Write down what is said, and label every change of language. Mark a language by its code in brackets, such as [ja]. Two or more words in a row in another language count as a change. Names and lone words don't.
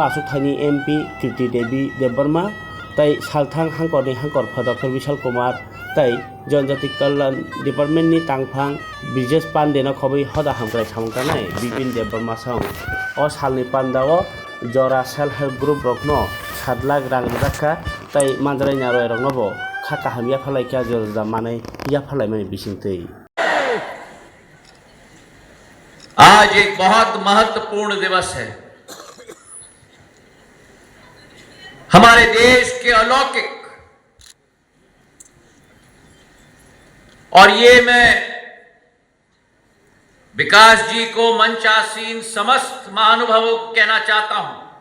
[trp] आसुथायनि एमपी कीर्ति देवी देबबर्मा तै सालथां हांकरनि हांकर फदकर विशाल कुमार तै [hi] जनजाति कल्याण [trp] डिपार्टमेन्टनि तांफां ब्रिजेश पाण्डेनो खबै हदा हामग्राय सामग्रानाय बिपिन देबबर्मा सं अ सालनि पान्डाव जरा [en] self help group [trp] रकनो 7 लाख रां राखा तै मानजाराय नारवाय रकनोबो खाका हामिया फलायखा जरजा मानै या फलायमानि बिसिंतै। [hi] आज एक बहुत महत्वपूर्ण दिवस है। हमारे देश के अलौकिक, और ये मैं विकास जी को मंचासीन समस्त महानुभावों को कहना चाहता हूं,